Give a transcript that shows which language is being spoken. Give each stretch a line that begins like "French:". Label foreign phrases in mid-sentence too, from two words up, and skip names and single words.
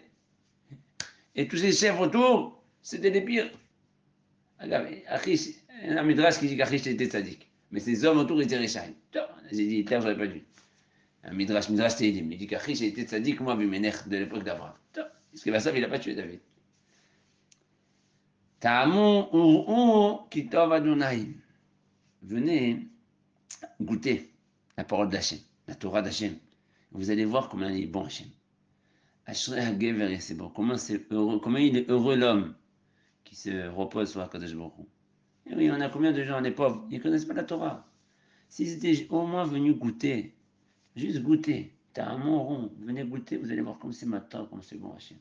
French: Et tous ces chefs autour, c'était les pires. Achish, un midrash qui dit qu'Achish était tzaddik. Mais ces hommes autour étaient Rechaim. J'ai dit, Hitler, j'aurais pas dû. Un midrash Teilim. Il dit qu'Achish était tzaddik comme Abimelech de l'époque d'Abraham. Parce que Vassav, il n'a pas tué David.
Hebrew: טעמו וראו כי טוב אדוני.
French: Venez goûtez la parole d'Hachem, la Torah d'Hachem. Vous allez voir comment il est bon Hachem.
Hebrew: אשרי הגבר,
French: c'est bon. Comment il est heureux l'homme qui se repose sur
Hebrew: הקדוש ברוך הוא.
French: Et oui, on a combien de gens, les pauvres, ils ne connaissent pas la Torah. S'ils étaient au moins venus goûter, juste goûter, t'as un mont rond, venez goûter, vous allez voir comme c'est matin, comme c'est bon Hachem.